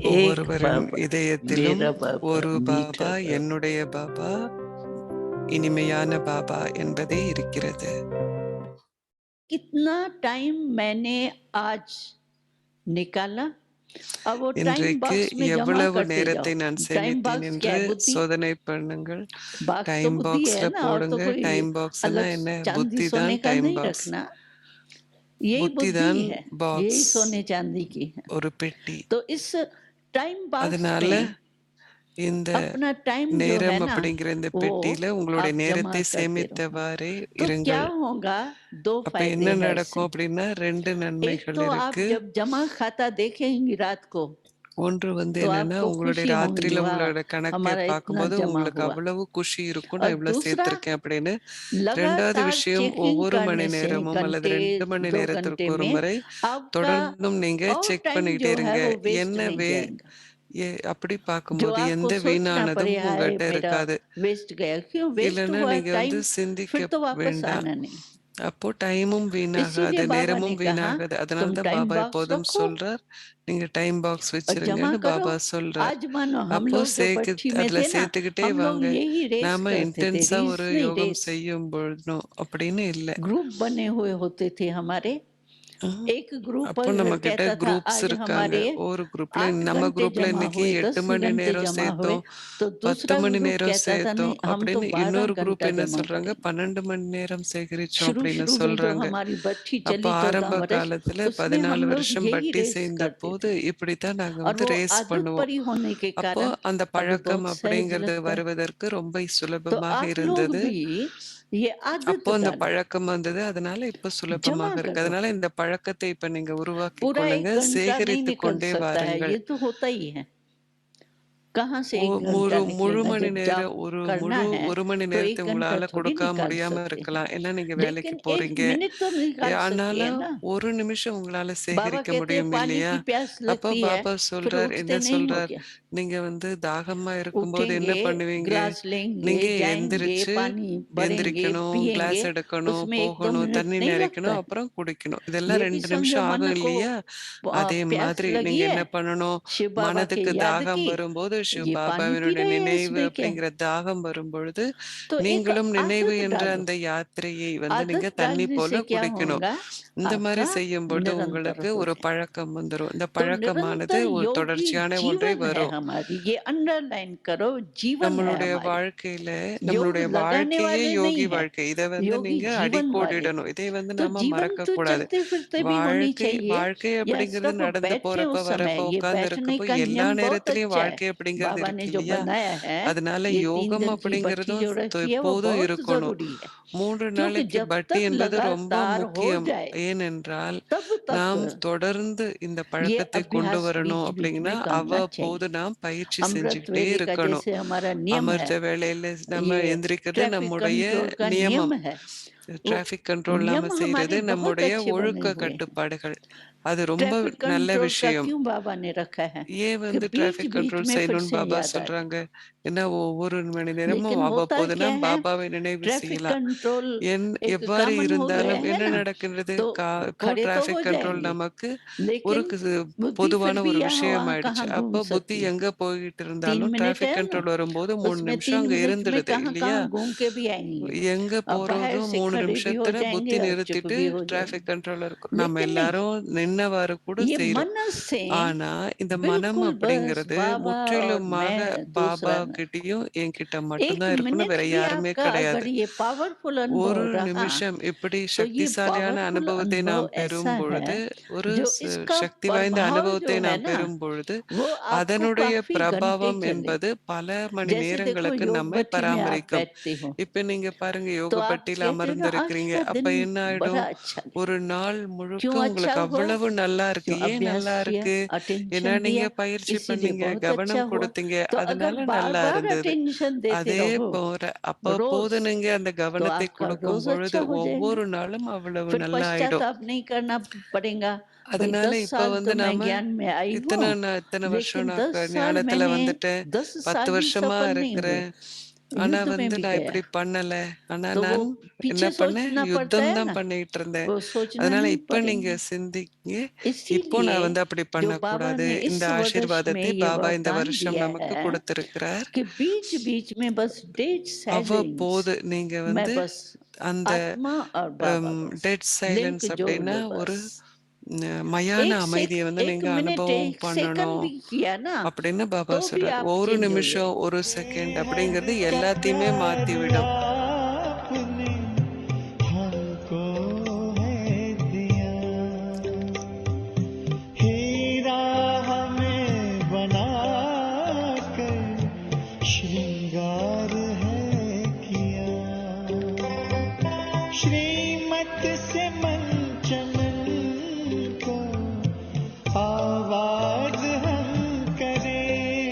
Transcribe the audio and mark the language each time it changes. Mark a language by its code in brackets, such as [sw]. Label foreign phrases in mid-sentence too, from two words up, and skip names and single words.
[ta] ஒவ்வொருவரின் [hi] बाबा, [ta] இதயத்திலும் [hi] मेरा बाबा, [ta] ஒரு [hi] मीठा [ta] பாபா, [hi] बाबा। [ta] என்னுடைய பாபா, இனிமையான பாபா என்பதே இருக்கிறது. [hi] कितना टाइम मैंने आज निकाला, अब वो टाइम [ta] இன்றைக்கு [hi] बॉक्स में जमा [ta] எவ்வளவு [hi] करते [ta] நேரத்தை [hi] जाओ। [ta] நான் [hi] टाइम [ta] சேமித்தேன் [hi] बॉक्स [ta] என்று [hi] क्या है? बुद्धि। [ta] சோதனை பண்ணுங்கள். [hi] बॉक्स तो [ta] டைம் [hi] बुद्धि [ta] பாக்ஸ்ல [hi] है ना, और तो [ta] போடுங்க. [hi] कोई [ta] டைம் பாக்ஸ்னா [hi] अलग [ta] என்ன? [hi] चांदी [ta] புத்தி [hi] सोने [ta] தான் [hi] का [ta] டைம் [hi] नहीं [ta] பாக்ஸ். [hi] रखना। यही [ta] புத்தி [hi] बुद्धि [ta] தான் [hi] है, यही [ta] பாக்ஸ், [hi] सोने चांदी की है। [ta] ஒரு பெட்டி. [hi] तो इस [en] time box [ta] அதனால [hi] में [ta] இந்த [hi] अपना टाइम जो है [ta] நேரம் [hi] ना, [ta] அப்படிங்கிற இந்த [hi] वो [ta] பெட்டியில உங்களுடைய [hi] आप जमा [ta] நேரத்தை [hi] करते रहो। [ta] சேமித்தவாறே [hi] तो क्या [ta] இருங்கள். [hi] होगा? दो [ta] அப்ப [hi] फायदे [ta] என்ன [hi] है इससे। [ta] நடக்கும் அப்படின்னா 2 [hi] एक [ta] நன்மைகள் [hi] तो आप [ta] இருக்கு. [hi] जब जमा खाता देखेंगी रात को, [ta] ஒன்று வந்து [hi] तो [ta] என்னன்னா, [hi] आपको [ta] உங்களுடைய [hi] खुशी होंगी, [ta] ராத்திரியில [hi] वाह [ta] உங்களோட கணக்கை [hi] हमारा इतना [ta] பார்க்கும்போது [hi] जमा [ta] உங்களுக்கு [hi] हुआ। [ta] அவ்வளவு குஷி இருக்கும், [hi] और [ta] நான் இவ்வளவு [hi] दूसरा, [ta] சேர்த்திருக்கேன் அப்படின்னு. 2வது [hi] लगातार [ta] விஷயம், [hi] चेकिंग [ta] ஒவ்வொரு மணி [hi] करने से [ta] நேரமும் அல்லது [hi] घंटे [ta] 2 மணி [hi] 2 [ta] நேரத்திற்கு [hi] घंटे [ta] ஒரு [hi] में [ta] முறை [hi] आपका [ta] தொடர்ந்தும் நீங்க [hi] और [ta] செக் [hi] टाइम [ta] பண்ணிக்கிட்டே [hi] जो है [ta] இருங்க. [hi] वो वेस्ट [ta] என்ன [hi] नहीं जाएगा। [ta] அப்படி [hi] जो [ta] பார்க்கும்போது [hi] आपको [ta] எந்த [hi] सोचना [ta] வீணானதும் [hi] पड़े हाय [ta] உங்கள்ட்ட [hi] मेरा [ta] இருக்காது. [hi] वेस्ट गया, क्यों वेस्ट [ta] இல்லைன்னா [hi] हुआ [ta] நீங்க [hi] टाइम, [ta] சிந்திக்க [hi] फिर तो वापस [ta] வேண்டாம். [hi] आना नहीं। [ta] அப்போ டைமும் வீணாகாது, [hi] इसीलिए बाबा ने [ta] நேரமும் [hi] कहा [ta] வீணாகாது. அதனால [hi] तुम [ta] தான் [hi] टाइम [ta] பாபா [hi] बॉक्स [ta] எப்போதும் [hi] रखो [ta] சொல்றார், நீங்க [en] time box [hi] और जमा [ta] வச்சிருங்கன்னு [hi] करो। [ta] பாபா சொல்றார். [hi] आज मानो हम [ta] அப்போ [hi] लोग जो बट्टी में [ta] அதுல [hi] थे ना, [ta] சேர்த்துக்கிட்டே [hi] हम लोग [ta] வாங்க. [hi] यही रेस [ta] நாம [hi] करते थे, [ta] இன்டென்ஸா [hi] रीस [ta] ஒரு [hi] नहीं [ta] யோகம் [hi] रेस। [ta] செய்யும் பொழுதும் அப்படின்னு இல்லை. [hi] ग्रुप बने हुए होते थे हमारे। ம். एक ग्रुप [ta] அப்போ நம்ம கிட்ட [hi] कहता था [ta] குரூப்ஸ் [hi] आज [ta] இருக்காங்க. [hi] हमारे [ta] ஒரு குரூப்ல [hi] 8 [ta] நம்ம [hi] घंटे [ta] குரூப்ல [hi] जमा [ta] இன்னைக்கு [hi] हुए, [ta] 8 [hi] 10 [ta] மணி [hi] घंटे [ta] நேரம் [hi] जमा हुए, [ta] சேர்த்தோம், [hi] तो [ta] 10 [hi] दूसरा [ta] மணி [hi] ग्रुप [ta] நேரம் [hi] कहता था [ta] சேர்த்தோம் [hi] नहीं हम तो [ta] அப்படின்னு [hi] 12 [ta] இன்னொரு குரூப் [hi] घंटा [ta] என்ன [hi] जमा [ta] சொல்றாங்க, [hi] करेंगे। [ta] 12 மணி நேரம் சேகரிச்சோம் [hi] शुरू [ta] அப்படின்னு [hi] शुरू में जो [ta] சொல்றாங்க. [hi] हमारी बट्टी [ta] அப்ப [hi] चली 14 [ta] ஆரம்ப [hi] वर्ष, [ta] காலத்துல [hi] उसमें हम [ta] 14 [hi] लोग [ta] வருஷம் [hi] यही [ta] பட்டி [hi] रेस [ta] சேர்ந்த [hi] करते [ta] போது [hi] थे। [ta] இப்படித்தான் நாங்க [hi] और [ta] வந்து [hi] वो [ta] ரேஸ் [hi] आदत [ta] பண்ணுவோம். [hi] पड़ी होने के [ta] அப்போ [hi] कारण [ta] அந்த [hi] अभी [ta] பழக்கம் [hi] बहुत सहज [ta] அப்படிங்கிறது [hi] लगता है। [ta] வருவதற்கு ரொம்ப [hi] तो [ta] சுலபமாக [hi] आप लोग [ta] இருந்தது. [hi] भी ये आदत [ta] அப்போ அந்த [hi] डालो, [ta] பழக்கம் வந்தது, அதனால இப்ப [hi] जमा [ta] சுலபமாக இருக்கு. [hi] करो। [ta] அதனால இந்த பழக்கத்தை இப்ப நீங்க உருவாக்கிக் [hi] पूरा 1 [ta] கொள்ளுங்க, [hi] घंटा नहीं [ta] சேகரித்துக் [hi] निकल [ta] கொண்டே [hi] सकता है, [ta] வாருங்கள். [hi] ये तो होता ही है। कहाँ से 1 [ta] முழு [hi] घंटा [ta] முழு [hi] निकलेगा? [ta] மணி [hi] जब जॉब [ta] நேரம் ஒரு [hi] करना है [ta] 1 மணி [hi] तो [ta] நேரத்தை [hi] 1 घंटा [ta] உங்களால [hi] थोड़ी [ta] கொடுக்க [hi] निकाल [ta] முடியாம [hi] सकते हैं, [ta] இருக்கலாம். ஏன்னா நீங்க வேலைக்கு [hi] लेकिन 1 [ta] போறீங்க. [hi] मिनट तो निकाल सकती है [ta] ஆனாலும் [hi] ना। [ta] 1 நிமிஷம் உங்களால [hi] बाबा [ta] சேகரிக்க [hi] कहते हैं [ta] முடியும் [hi] पानी [ta] இல்லையா? [hi] की प्यास [ta] அப்போ [hi] लगती है, [ta] பாபா [hi] फिर [ta] சொல்றார், என்ன [hi] उठते नहीं हो [ta] சொல்றார்? [hi] क्या? [ta] நீங்க வந்து தாகமா இருக்கும்போது என்ன [hi] उठेंगे, [ta] பண்ணுவீங்க? [hi] ग्लास लेंगे, [ta] நீங்க [hi] जाएंगे, [ta] எந்திரிச்சு [hi] पानी भरेंगे, [ta] எந்திரிக்கணும், கிளாஸ் [hi] पिएंगे, [ta] எடுக்கணும், [hi] उसमें 1-2 [ta] போகணும், [hi] मिनट [ta] தண்ணி [hi] नहीं लगता [ta] நிறைக்கணும், [hi] है। [ta] அப்புறம் குடிக்கணும். இதெல்லாம் [hi] ये भी [ta] 2 [hi] समझो [ta] நிமிஷம் [hi] मन [ta] ஆகும் [hi] को [ta] இல்லையா? அதே [hi] प्यास [ta] மாதிரி [hi] लगी [ta] நீங்க [hi] है, [ta] என்ன பண்ணணும்? [hi] शिव बाबा के [ta] மனதுக்கு [hi] याद [ta] தாகம் [hi] की, [ta] வரும்போது, சிவ [hi] ये पानी पी [ta] பாபாவினுடைய [hi] रहे हैं [ta] நினைவு [hi] इसमें क्या है? [ta] அப்படிங்கிற தாகம் வரும்பொழுது, [hi] तो एक [ta] நீங்களும் நினைவு [hi] आदत [ta] என்ற [hi] डालो। [ta] அந்த யாத்திரையை வந்து நீங்க [hi] आदत [ta] தண்ணி [hi] डालने [ta] போல [hi] से क्या [ta] குடிக்கணும். [hi] होगा? [ta] இந்த மாதிரி [hi] आपका [ta] செய்யும்பொழுது [hi] निरंतर [ta] உங்களுக்கு [hi] हो [ta] ஒரு [hi] जाए। [ta] பழக்கம் வந்துரும். இந்த [hi] तो [ta] பழக்கமானது [hi] निरंतर [ta] ஒரு [hi] योगी [ta] தொடர்ச்சியான ஒன்றை [hi] जीवन है [ta] வரும். [hi] हमारी, ये अंडरलाइन करो, जीवन है [ta] நம்மளுடைய [hi] हमारी। [ta] வாழ்க்கையில [hi] योग [ta] நம்மளுடைய [hi] लगाने [ta] வாழ்க்கையே [hi] वाले [ta] யோகி [hi] नहीं है, [ta] வாழ்க்கை. இத வந்து [hi] योगी [ta] நீங்க [hi] जीवन वाले हैं। [ta] அடிக்கோடிடணும். இதை வந்து [hi] तो [ta] நாம [hi] जीवन तो [ta] மறக்கக்கூடாது. [hi] चलते फिरते भी होनी [ta] வாழ்க்கை [hi] चाहिए, [ta] வாழ்க்கை [hi] या [ta] அப்படிங்கிறது [hi] सब [ta] நடந்து [hi] बैठे [ta] போறப்ப, [hi] उस समय। [ta] வரப்ப, [hi] ये [ta] உட்கார்ந்து [hi] बैठने [ta] இருக்கப்ப [hi] का [ta] எல்லா [hi] नियम बहुत [ta] நேரத்திலயும் [hi] अच्छा है, [ta] வாழ்க்கை அப்படிங்கிறது [hi] बाबा ने [ta] இருக்கு [hi] जो [ta] இல்லையா? [hi] बनाया है। [ta] அதனால [hi] ये 3 [ta] யோகம் [hi] दिन की बट्टी [ta] அப்படிங்கிறதும் [hi] जो रखी है वो [ta] எப்போதும் [hi] बहुत [ta] இருக்கணும். [hi] जरूरी है, [ta] 3 [hi] क्योंकि [ta] நாளைக்கு [hi] जब [ta] பட்டி [hi] तक [ta] என்பது ரொம்ப [hi] लगातार हो [ta] முக்கியம். [hi] जाए [ta] ஏனென்றால் [hi] तब तक [ta] நாம் தொடர்ந்து இந்த [hi] ये [ta] பழக்கத்தை கொண்டு [hi] अभ्यास [ta] வரணும் [hi] बीच बीच [ta] அப்படிங்கன்னா [hi] में करना [ta] அவ்வப்போது [hi] चाहिए। [ta] நாம் பயிற்சி [hi] अमृत [ta] செஞ்சுக்கிட்டே [hi] वेले का [ta] இருக்கணும். [hi] जैसे हमारा नियम है, [ta] அமிர்த வேளையில நம்ம [hi] ये [ta] எந்திரிக்கிறது [hi] ट्रैफिक [ta] நம்முடைய [hi] कंट्रोल का [ta] நியமம். [hi] नियम है, वो [en] traffic control [hi] नियम [ta] நாம செய்றது [hi] हमारे बहुत [ta] நம்முடைய [hi] अच्छे बने [ta] ஒழுக்க [hi] हुए हैं। [ta] கட்டுப்பாடுகள். அது ரொம்ப [hi] ट्रैफिक [ta] நல்ல [hi] कंट्रोल का [ta] விஷயம். [hi] क्यों बाबा ने रखा है [ta] ஏன் [hi] कि [ta] வந்து [hi] बीच [ta] டிராஃபிக் [hi] बीच [ta] கண்ட்ரோல் [hi] में फिर [ta] செய்யணும்னு [hi] से [ta] பாபா [hi] याद आ जाए। [ta] சொல்றாங்க? ஏன்னா ஒவ்வொரு மணி நேரமும் [hi] लेकिन होता [ta] அவ்வப்போது [hi] क्या [ta] நாம் [hi] है, [ta] பாபாவை நினைவு [hi] ट्रैफिक [ta] செய்யலாம். [hi] कंट्रोल एक [ta] எவ்வாறு [hi] कॉमन हो गया [ta] இருந்தாலும் [hi] है [ta] என்ன [hi] ना, [ta] நடக்கின்றது? [hi] तो [ta] இப்போ [hi] खड़े तो हो [en] traffic control [hi] जाएंगे, [ta] நமக்கு ஒரு [hi] लेकिन बुद्धि फिर [ta] பொதுவான [hi] भी [ta] ஒரு [hi] यहाँ [ta] விஷயம் [hi] वहाँ [ta] ஆயிடுச்சு. [hi] कहाँ घूम [ta] அப்போ புத்தி [hi] सकती है। [ta] எங்க போயிட்டு [hi] 3 [ta] இருந்தாலும் [hi] मिनट [ta] டிராஃபிக் [hi] है ना, [ta] கண்ட்ரோல் வரும்போது 3 [hi] उसमें [ta] நிமிஷம் [hi] 3 [ta] அங்க [hi] मिनट में [ta] இருந்துடுது [hi] कहाँ [ta] இல்லையா? [hi] कहाँ घूम के भी आएंगे। [ta] எங்க [hi] अब बाहर [ta] போறதும் [hi] से [ta] 3 [hi] खड़े भी हो [ta] நிமிஷத்துல புத்தி [hi] जाएंगे और चुप [ta] நிறுத்திட்டு [hi] भी हो [ta] டிராபிக் [hi] जाएंगे। [ta] கண்ட்ரோலர் இருக்கும். நம்ம [hi] लेकिन नहीं, [ta] எல்லாரும் நின்னவாறு கூட [hi] ये [ta] செய்றோம். [hi] मन से [ta] ஆனா இந்த மனம் [hi] बिल्कुल बस [ta] அப்படிங்கிறது [hi] बाबा और [ta] முற்றிலுமாக [hi] मैं [ta] பாபா [hi] दूसरा नहीं। [ta] கிட்டயும் என்கிட்ட [hi] एक [ta] மட்டும்தான் இருக்கணும், [hi] मिनट [ta] வேற [hi] भी [ta] யாருமே [hi] आपका [ta] கிடையாது. [hi] अगर ये पावरफुल [ta] ஒரு [hi] अनुभव रहा [ta] நிமிஷம் இப்படி [hi] तो ये [ta] சக்திசாலியான [hi] पावरफुल [ta] அனுபவத்தை [hi] अनुभव [ta] நாம் [hi] ऐसा [ta] பெறும் [hi] है [ta] பொழுது, ஒரு [hi] जो इसका [ta] சக்தி வாய்ந்த [hi] प्रभाव [ta] அனுபவத்தை [hi] जो है [ta] நாம் [hi] ना [ta] பெறும் பொழுது [hi] वो आपको [ta] அதனுடைய [hi] काफी घंटे [ta] பிரபாவம் [hi] चले। [ta] என்பது பல மணி [hi] जैसे देखो [ta] நேரங்களுக்கு [hi] योग [ta] நம்மை [hi] भट्टी में आप [ta] பராமரிக்கும். [hi] बैठते हो [ta] இப்ப நீங்க பாருங்க, [hi] तो [ta] யோக [hi] आप [ta] பட்டியில [hi] कहते हो ना आज [ta] அமர்ந்திருக்கிறீங்க. [hi] का [ta] அப்ப [hi] दिन [ta] என்ன [hi] बड़ा [ta] ஆயிடும்? [hi] अच्छा [ta] ஒரு [hi] गया। [ta] நாள் முழுக்க [hi] क्यों अच्छा [ta] உங்களுக்கு [hi] हुआ? [ta] அவ்வளவு நல்லா இருக்கு. [hi] क्यों [ta] ஏன் [hi] अभ्यास [ta] நல்லா [hi] किया, [ta] இருக்கு? ஏன்னா [hi] अटेंशन [ta] நீங்க [hi] दिया, [ta] பயிற்சி [hi] इसीलिए [ta] பண்ணீங்க, [hi] बहुत अच्छा [ta] கவனம் [hi] हुआ। [ta] கொடுத்தீங்க, [hi] तो अगर [ta] அதனால [hi] बार [ta] நல்லா [hi] बार [ta] இருந்தது. [hi] अटेंशन देते [ta] அதே [hi] रहो [ta] போல [hi] रोज [ta] அப்பப்போது நீங்க அந்த [hi] तो [ta] கவனத்தை [hi] आपका [ta] கொடுக்கும் [hi] रोज [ta] பொழுது [hi] अच्छा हो जाएगा। [ta] ஒவ்வொரு நாளும் அவ்வளவு [hi] फिर [ta] நல்லா ஆயிடும். [hi] पश्चाताप नहीं करना पड़ेगा। भाई [ta] அதனால [hi] 10 [ta] இப்ப [hi] साल तो मैं [ta] நாம [hi] ज्ञान में आई हूँ, [ta] இத்தனை வருஷம் [hi] लेकिन [ta] நான் [hi] 10 साल [ta] ஞானத்துல [hi] मैंने [ta] வந்துட்டேன், 10 [hi] 10 साल ही [ta] வருஷமா [hi] सफल नहीं हुए, [ta] இருக்கிறேன். ஆனா [hi] युद्ध में भी [ta] நான் [hi] गया। [ta] இப்படி பண்ணல. ஆனா [hi] तो वो [ta] நான் என்ன [hi] पीछे [ta] பண்ணேன்? [hi] सोचना पड़ता [ta] யுத்தம் [hi] है [ta] தான் [hi] ना, [ta] பண்ணிட்டு இருந்தேன். [hi] वो सोचना [ta] அதனால [hi] नहीं [ta] இப்ப நீங்க [hi] पड़ेगा। [ta] சிந்திங்க, இப்போ [hi] इसीलिए [ta] நான் அப்படி [hi] जो बाबा [ta] பண்ணக்கூடாது. [hi] ने इस [ta] இந்த [hi] वर्ष में [ta] ஆசீர்வாதத்தை [hi] ये [ta] பாபா இந்த [hi] वरदान [ta] வருஷம் [hi] दिया [ta] நமக்கு [hi] है [ta] கொடுத்திருக்கிறார். [hi] कि बीच बीच में बस [en] dead silence [ta] அவ்வப்போது நீங்க [hi] मैं बस [ta] அந்த [hi] आत्मा और बाबा बस [ta] டெட் [hi] लिंक [ta] சைலன்ஸ் [hi] जोड़ [ta] அப்படின்னா [hi] लो [ta] ஒரு [hi] बस। [ta] மயான அமைதியை [hi] एक [ta] நீங்க [hi] मिनट [ta] அனுபவம் [hi] एक सेकंड [ta] பண்ணணும் [hi] भी किया ना [ta] அப்படின்னு பாபா [hi] तो भी [ta] சொல்றார். [hi] आप [ta] ஒரு [hi] चेंज हो [ta] நிமிஷம், [hi] जाएंगे। [ta] ஒரு செகண்ட் அப்படிங்கிறது எல்லாத்தையுமே மாத்தி விடும். [hi] आपने हमको है दिया, हीरा हमें बनाकर श्रृंगार है किया, श्रीमत से मंचन को आवाज हम करें,